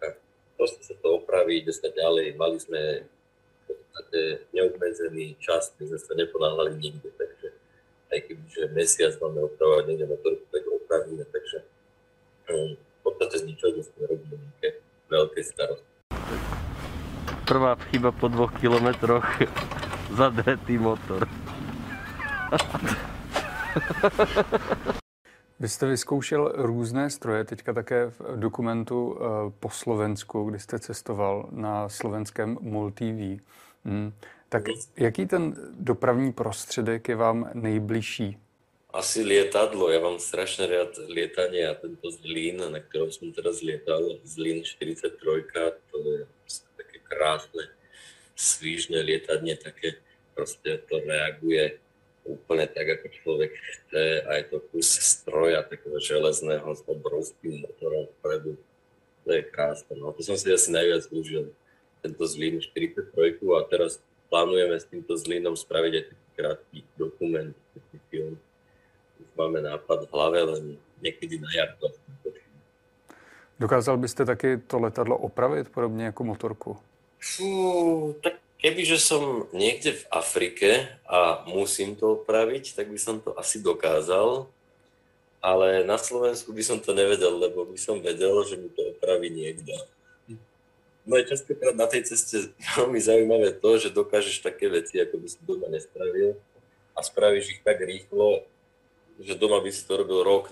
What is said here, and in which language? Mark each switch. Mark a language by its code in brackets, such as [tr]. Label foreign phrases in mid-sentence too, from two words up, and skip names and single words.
[sk] Proste sa to opraví, ide sa ďalej. Mali sme v podstate neobmedzený čas, my sme sa neponáhľali nikde, takže aj kebyže mesiac máme opravovať niekde motorku, tak opravíme, takže v podstate z ničoho sme robili nejaké veľké starosti. Prvá chyba po 2 kilometroch, zadretý motor. [cs] Vy jste vyzkoušel různé stroje, teďka také v dokumentu po Slovensku, kdy jste cestoval na slovenském MOL TV. Tak jaký ten dopravní prostředek je vám nejbližší? [sk] Asi lietadlo. Ja mám strašne rád lietanie a tento Zlín, na ktorom som teraz lietal, Zlín 43, to je také krásne, svížne lietadne, také proste to reaguje úplne tak, ako človek chce a je to kus stroja takého železného s obrovským motorom vpredu. To je krásne. No to som si asi najviac užil, tento Zlín 43 a teraz plánujeme s týmto Zlínom spraviť aj taký krátky dokument, taký film. Už máme nápad v hlave, len niekedy na jar to točíme. [cs] Dokázal byste taky to letadlo opravit, podobně jako motorku? [sk] Tak kebyže som niekde v Afrike a musím to opraviť, tak by som to asi dokázal. Ale na Slovensku by som to nevedel, lebo by som vedel, že mi to opraví niekto. No je častokrát na tej ceste veľmi zaujímavé to, že dokážeš také veci, ako by si doma nespravil a spravíš ich tak rýchlo, že doma by si to robil rok.